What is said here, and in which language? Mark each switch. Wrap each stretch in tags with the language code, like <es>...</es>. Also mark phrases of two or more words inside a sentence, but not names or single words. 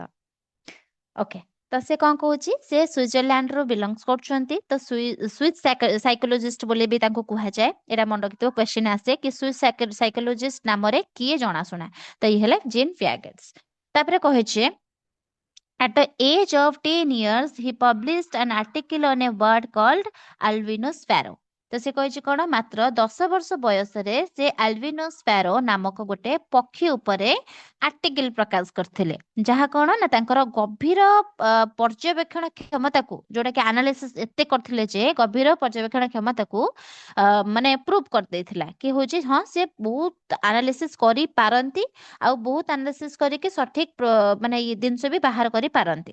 <or>ଓକେ, ତ ସେ କଣ କହୁଛି, ସେ ସୁଇଜରଲ୍ୟାଣ୍ଡରୁ ବିଲଙ୍ଗସ୍ କରୁଛନ୍ତି, ତ</or> <en>Swiss psychologist</en> <or>ବୋଲି ବି ତାଙ୍କୁ କୁହାଯାଏ। ଏଇଟା ମନେ ରଖିଥିବ, କ୍ୱେଶ୍ଚିନ୍ ଆସେ କି</or> <en>Swiss psychologist</en> <or>ନାମରେ କିଏ ଜଣାଶୁଣା, ତ ଇଏ ହେଲେ ଜିନ୍ ପିଆଗେଟ୍ସ। ତାପରେ କହିଛି</or> <en>At the age of 10 years, he published an article on a bird called albino sparrow.</en> <or>ତ ସେ କହିଛି କଣ ମାତ୍ର 10 ବର୍ଷ ବୟସରେ ସେ</or> <en>albino sparrow</en> <or>ନାମକ ଗୋଟେ ପକ୍ଷୀ ଉପରେ ଆର୍ଟିକଲ ପ୍ରକାଶ କରିଥିଲେ, ଯାହା କଣ ନା ତାଙ୍କର ଗଭୀର ପର୍ଯ୍ୟବେକ୍ଷଣ କ୍ଷମତାକୁ, ଯୋଉଟା କି ଆନାଲିସିସ୍ ଏତେ କରିଥିଲେ ଯେ ଗଭୀର ପର୍ଯ୍ୟବେକ୍ଷଣ କ୍ଷମତାକୁ ମାନେ ପ୍ରୁଭ କରିଦେଇଥିଲା କି ହଉଛି ହଁ ସେ ବହୁତ ଆନାଲିସିସ୍ କରିପାରନ୍ତି ଆଉ ବହୁତ ଆନାଲିସିସ୍ କରିକି ସଠିକ ମାନେ ଇଏ ଜିନିଷ ବି ବାହାର କରିପାରନ୍ତି।</or>